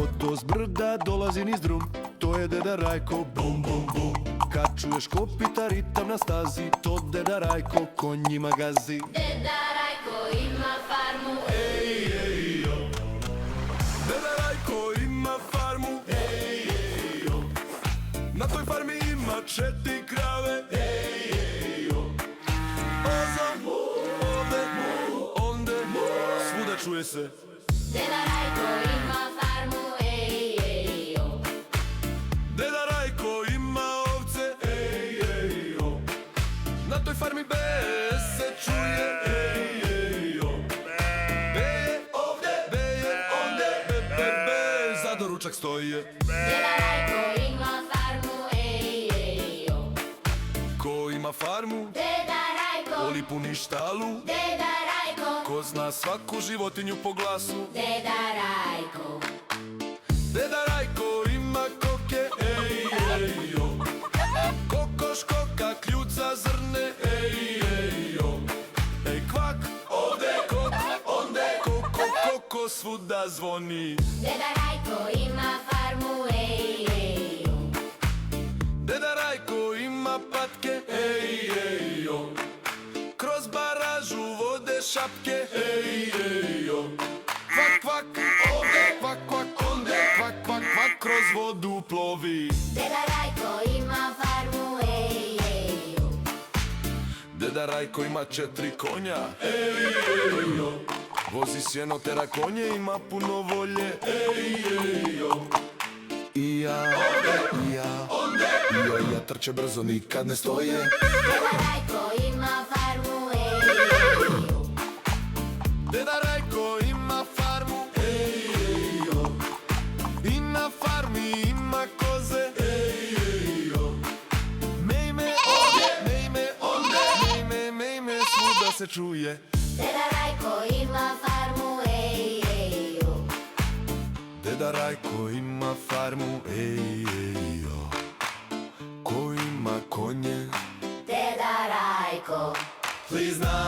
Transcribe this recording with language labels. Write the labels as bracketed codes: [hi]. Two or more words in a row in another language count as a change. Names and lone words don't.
[sr] Ko s brda dolazi niz drum, to je Deda Rajko, bum bum bum. Kad čuješ kopita ritam na stazi, to Deda Rajko konjima gazi. Deda Rajko ima farmu, Ej, ej, jo. Deda Rajko ima farmu, ej, ej, jo. Na toj farmi ima 4 krave, ej, ej, jo. Oza, ovde, onde, svuda čuje se. Deda Rajko ima farmu, ej, ej, jo. Deda Rajko ima ovce, ej, ej, jo. Na toj farmi bez se čuje, ej, ej, jo. Beje ovde, beje onde, be, be, be, za doručak stoje. Deda Rajko ima farmu, ej, ej, jo. Ko ima farmu, Deda Rajko, oli puni štalu, Deda Rajko, ko zna svaku životinju po glasu. Deda Rajko. Deda Rajko ima koke, ej, ej, jo. Kokoš koka, kljuca zrne, ej, ej, jo. Ej, kvak, ovde, kok, onde, koko, koko, svuda zvoni. Deda Rajko ima farmu, ej, ej, jo. Deda Rajko ima patke, ej, ej, jo. Kroz baražu vode šapke, ej, ej, jo. Kvak, kvak, ovde, kvak, kvak, onde, kvak, kvak, kvak, kroz vodu plovi. Deda Rajko ima farmu, ej, ej, jo. Deda Rajko ima 4 konja, ej, ej, jo. Vozi sjeno, tera konje, ima puno volje, ej, ej, jo. I ja, trče brzo, nikad ne stoje. Deda Rajko ima farmu, ej, ej, jo. Deda Rajko ima farmu, ej, ej, jo. I na farmi ima koze, ej, ej, jo. Mej me ovdje, mej me onde, mej me, svuda se čuje. Deda Rajko ima farmu, ej, ej, jo. Deda Rajko ima farmu, ej, ej, jo. Ko ima konje, Deda Rajko. [en] please